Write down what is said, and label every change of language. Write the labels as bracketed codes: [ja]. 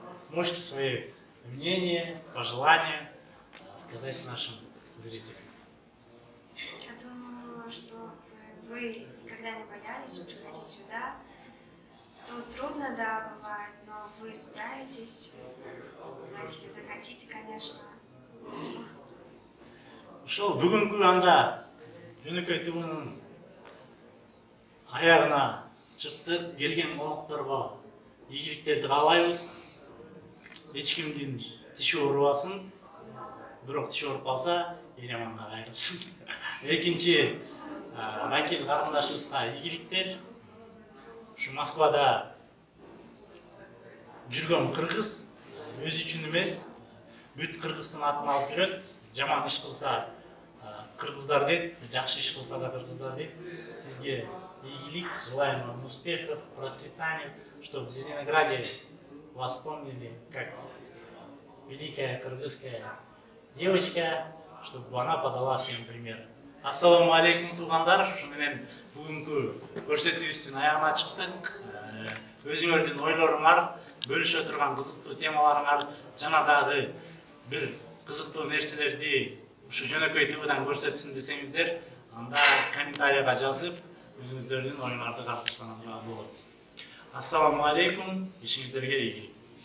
[ru] Можете свои мнения, пожелания сказать нашим зрителям. Я думаю, что вы никогда не боялись приходить сюда. Тут трудно, да, бывает, но вы справитесь, если захотите, конечно. Все. [ky] Ошол бүгүнкү анда жөнөкөй ТВнын аягына чыктык, келген конокторго ийгиликтерди каалайбыз. Эч кимдин тиши оорубасын, бирок тиши ооруп калса, Элеманга кайрылсын. Экинчи, Ракель карындашыбызга ийгиликтер. Ушу Москвада жүргөн кыргыз өзү үчүн эмес, бүт кыргыздын атын алып жүрөт. Жаман иш кылса кыргыздар дейт, жакшы иш кылса да кыргыздар дейт. Сизге ийгилик, [ru] желаем вам успехов, процветания, чтобы в Зеленограде вас помнили как великая кыргызская девочка, чтобы она подала всем пример. [ky] Ассаламу алейкум, туугандар. Ушу менен бүгүнкү көрсөтүүбүздүн аягына чыктык. Өзүңөрдүн ойлоруңар, бөлүшө турган кызыктуу темаларыңар жана дагы бир кызыктуу нерселерди ушу жөнөкөй ТВдан көрсөтсүн десеңиздер, анда комментарийга жазып, өзүңүздөрдүн оюңарды катышсаңыздар болот. Ассаламу алейкум, ишиңиздерге ийгилик.